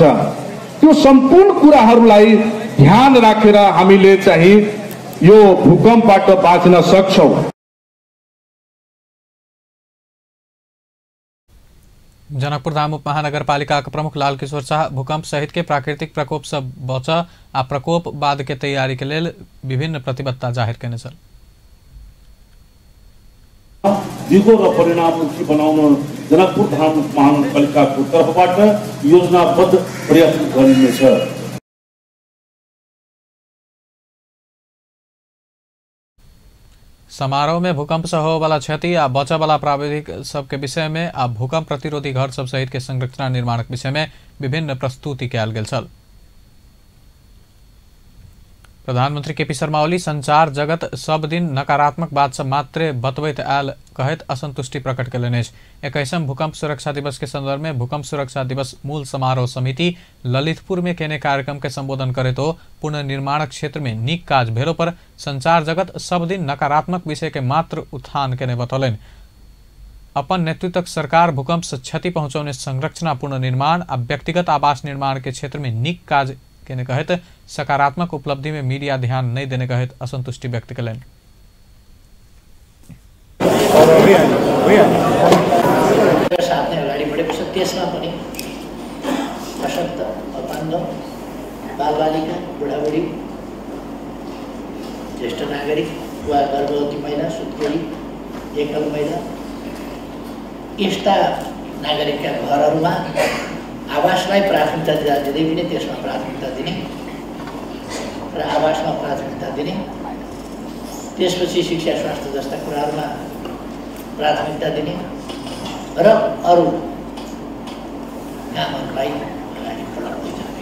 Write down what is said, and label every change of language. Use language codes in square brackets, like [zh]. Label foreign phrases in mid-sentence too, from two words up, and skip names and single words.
[ne] त्यो सम्पूर्ण कुराहरूलाई ध्यान राखेर हामीले चाहिँ यो भूकम्पबाट बाँच्न सक्छौं। [mai] जनकपुर धाम उप महानगरपालिका के प्रमुख लाल किशोर शाह भूकंप सहित के प्राकृतिक प्रकोप से बच आ प्रकोप बाद के तैयारी के लिए विभिन्न प्रतिबद्धता जाहिर करने छन्। [ne] दिगो र परिणाममुखी बनाउन जनकपुर धाम महानगरपालिकाको तर्फबाट योजनाबद्ध प्रयास गरिनेछ। [mai] समारोह में भूकंप से हो वाला क्षति आ बचा वाला प्राविधिक सबके विषय में आ भूकंप प्रतिरोधी घर सब सहित के संरचना निर्माण के विषय में विभिन्न प्रस्तुति कयल गेल छल। प्रधानमंत्री केपी शर्मा ओली संचार जगत सब दिन नकारात्मक बात से मात्रे बतबैत आयल कहत असंतुष्टि प्रकट कयलनि। 21वां भूकंप सुरक्षा दिवस के संदर्भ में भूकंप सुरक्षा दिवस मूल समारोह समिति ललितपुर में केने कार्यक्रम के संबोधन करे तो पुनर्निर्माण क्षेत्र में नीक काज भेलो पर संचार जगत सब दिन नकारात्मक विषय के मात्र उत्थान केने बतौलन। अपन नेतृत्वक सरकार भूकंप से क्षति पहुंचाउने संरचना पुनर्निर्माण आ व्यक्तिगत आवास निर्माण के क्षेत्र में नीक काज केने कहित सकारात्मक उपलब्धि में मीडिया ध्यान नहीं देने कहित असंतुष्टि व्यक्त करें। [ne] साथै अगाडि बढेको छ, त्यसमा पनि अशक्त अपाङ्ग बालबालिका बुढाबुढी ज्येष्ठ नागरिक वा गर्भवती महिला सुत्केरी एकल महिला यस्ता नागरिकका घरहरूमा आवासलाई प्राथमिकता दिँदै पनि त्यसमा प्राथमिकता दिने र आवासमा प्राथमिकता दिने, त्यसपछि शिक्षा स्वास्थ्य जस्ता कुराहरूमा प्राथमिकता दिने र अरू कामहरूलाई अगाडि बढाउँदै जाने।